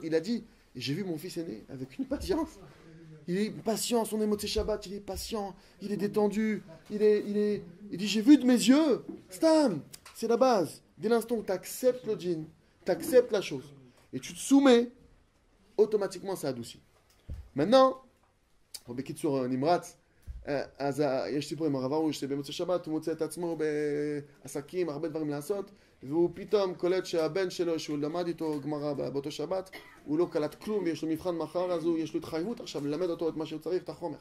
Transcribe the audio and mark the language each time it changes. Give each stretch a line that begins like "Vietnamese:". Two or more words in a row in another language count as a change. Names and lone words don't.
French: Il a dit, et j'ai vu mon fils aîné avec une patience. Il est patient, son
Hebrew: מוצאי שבת,
French: il est patient, il est détendu, il dit, j'ai vu de mes yeux. Stam, c'est la base. Dès l'instant où tu acceptes le djinn, tu acceptes la chose, et tu te soumets, automatiquement ça adoucit. maintenant,
Hebrew: בקיצור נמרץ, אז יש סיפור עם הרב ארוש שבמוצאי שבת הוא מוצא את עצמו בעסקים, הרבה דברים לעשות, והוא פתאום קולט שהבן שלו שהוא למד איתו גמרא באותו שבת, הוא לא קלט כלום ויש לו מבחן מחר, אז יש לו התחייבות עכשיו ללמד אותו את מה שהוא צריך, את החומר.